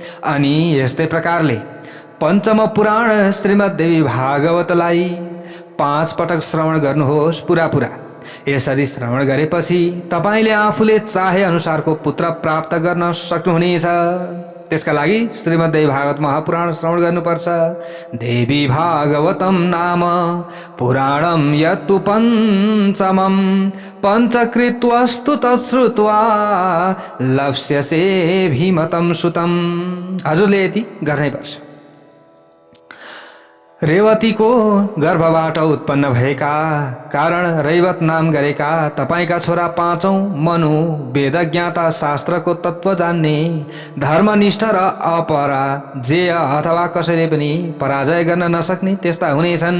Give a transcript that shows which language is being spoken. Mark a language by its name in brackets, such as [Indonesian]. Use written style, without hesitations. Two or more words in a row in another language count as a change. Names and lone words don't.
[Nepali] अनि यस्तै प्रकारले पञ्चम पुराण श्रीमद्देवी भागवतलाई 5 पटक श्रवण गर्नुहोस् पुरा। यसरी श्रवण गरेपछि तपाईँले आफूले चाहे अनुसारको पुत्र प्राप्त गर्न सक्नुहुनेछ। त्यसका लागि श्रीमद्देवी भागवत महापुराण श्रवण गर्नुपर्छ। [Sanskrit] देवी भागवतम नाम पुराणम यत्तु पञ्चमम पञ्चकृत्वस्तु तत्श्रुत्वा लप्स्यसे भीमतम सुतम। [Nepali] हजुरले यति गर्नै पर्छ। रेवतीको गर्भबाट उत्पन्न भएका कारण रैवत नाम गरेका तपाईका छोरा 5औं मनु वेदज्ञाता, शास्त्रको तत्व जान्ने, धर्मनिष्ठ र अपराजेय अथवा कसैले पनि पराजय गर्न नसक्ने त्यस्ता हुनेछन्।